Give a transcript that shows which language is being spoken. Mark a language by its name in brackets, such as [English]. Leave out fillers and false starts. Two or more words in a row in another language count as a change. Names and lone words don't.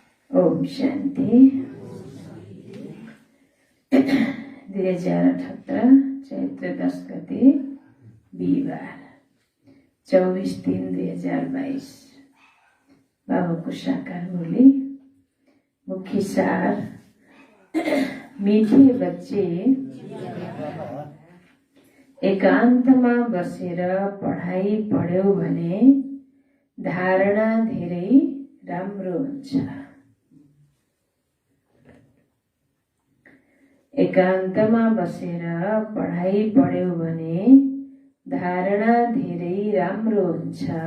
[Nepali] ओम शांति। 2078 चैत्र 10 गते बिहिबार 24/3/2022। बाबाको साकार बोली। मुख्य सार। मीठे बच्चे एकान्तमा बसेर पढाइ पढ्यौ भने धारणा धेरै राम्रो हुन्छ। एकान्तमा बसेर पढाइ पढ्यौ भने धारणा धेरै राम्रो हुन्छ।